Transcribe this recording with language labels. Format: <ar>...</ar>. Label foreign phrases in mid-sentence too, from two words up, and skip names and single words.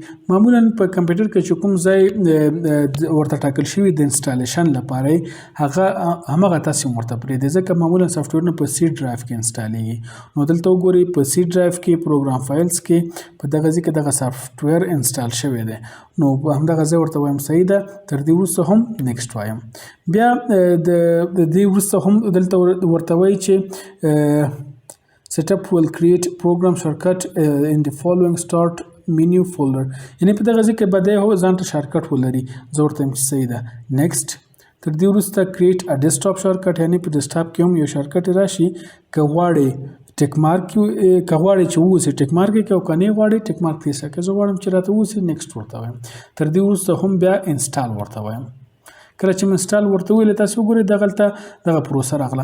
<ps>معمولا په کمپیوټر کې چې کوم ځای ورته ټاکل شوي د انسټالیشن لپاره هغه همغه تاسې ورته پرېږدئ ځکه معمولا سافټویرونه په</ps> <en>C drive</en> <ps>کې انسټالیږي. نو دلته وګورئ په</ps> <en>C drive</en> <ps>کې</ps> <en>program files</en> <ps>کې په دغه ځای کې دغه سافټویر انسټال شوی دی. نو همدغه ځای ورته وایم صحیح ده. تر دې وروسته هم نیکسټ وایم. بیا د دې وروسته هم دلته ورته وایي چې</ps> <en>Setup will create program shortcut in the following start menu folder.</en> <ps>یعنی په دغه ځای کې به دی ځان ته شارټکټ ولري. زه ورته وایم چې صحیح ده نیکسټ. تر دې وروسته</ps> <en>create a desktop shortcut</en> <ps>یعنی په ډیسکټاپ کې هم یو شارټکټ راشي. که غواړئ</ps> <en>tick mark</en> <ps>که غواړئ چې واوسي</ps> <en>tick mark</en> <ps>یې کړئ او که نه غواړئ</ps> <en>tick mark</en> <ps>ترې کړئ. زه غواړم چې راته واوسي نیکسټ ورته وایم. تر دې وروسته هم بیا انسټال ورته وایم. کله چې انسټال ورته ویل تاسو وګورئ دغلته دغه پروسه راغله.</ps>